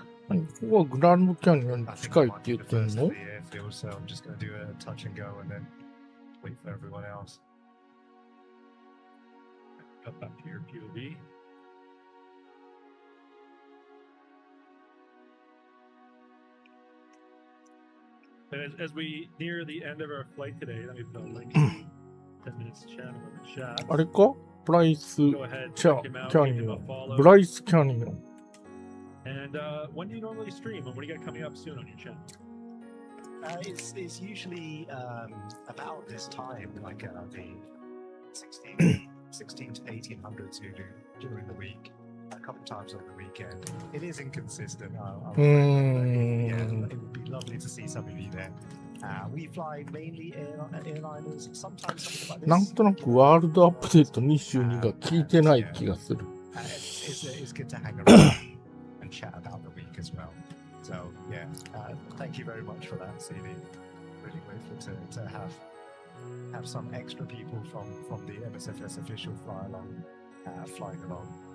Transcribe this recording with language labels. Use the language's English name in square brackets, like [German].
[English] This is Grand Canyon [Japanese] 近いって言ってんの? [English] So I'm just going to do a touch and go and then wait for everyone else. Cut back to your POV. And as we near the end of our flight today, let me put a link to 10 minutes channel in the chat. [Japanese] あれか?Bryce Canyon. Bryce Canyon. [English] And when do you normally stream? And what do you got coming up soon on your channel? It's usually about this time, like the 16 to 1800s you do during the week. A couple times on the weekend. It is inconsistent. Yeah, it would be lovely to see some of you there. We fly mainly airliners. Sometimes something like this. [Japanese] なんとなくワールドアップデート22が聞いてない気がする。 [English] It's good to hang around and chat about the week as well. So yeah, thank you very much for that, CD. Really grateful to have some extra people from the MSFS official flying along.